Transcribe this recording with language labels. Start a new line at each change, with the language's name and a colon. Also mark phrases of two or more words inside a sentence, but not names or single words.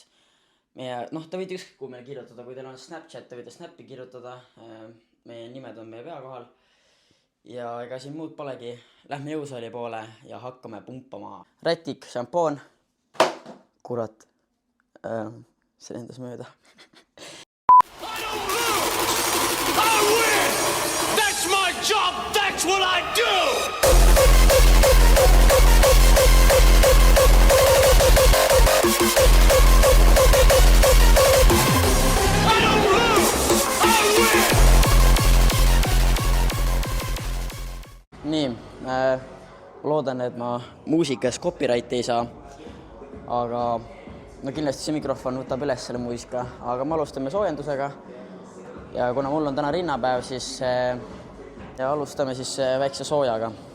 Estonian: Te võite ükskõik kuhu meile kirjutada, kui teil on Snapchat, te võite Snappi kirjutada, meie nimed on meie pea kohal. Ja ega siin muud polegi, lähme jõusaali poole ja hakkame pumpama. Rätik, šampoon, kurat, see lendas mööda.
English: I don't lose! I win! That's my job! That's what I do! I don't lose! I win!
Estonian: Nii, loodan, et ma muusikas copyrighti ei saa, aga no kindlasti see mikrofon võtab üles selle muusika, aga me alustame soojendusega ja kuna mul on täna rinnapäev, siis alustame siis väikse soojaga.